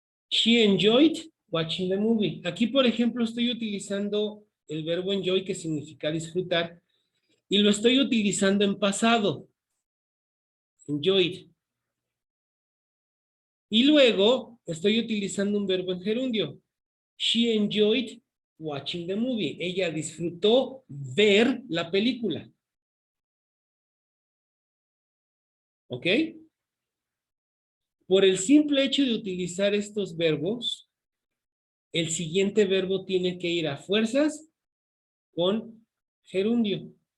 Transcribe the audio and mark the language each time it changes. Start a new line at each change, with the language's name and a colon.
English: She enjoyed watching the movie.
Spanish: Aquí, por ejemplo, estoy utilizando el verbo enjoy, que significa disfrutar, y lo estoy utilizando en pasado. Enjoyed. Y luego estoy utilizando un verbo en gerundio.
English: She enjoyed watching the movie.
Spanish: Ella disfrutó ver la película. ¿Ok? Por el simple hecho de utilizar estos verbos, el siguiente verbo tiene que ir a fuerzas con gerundio.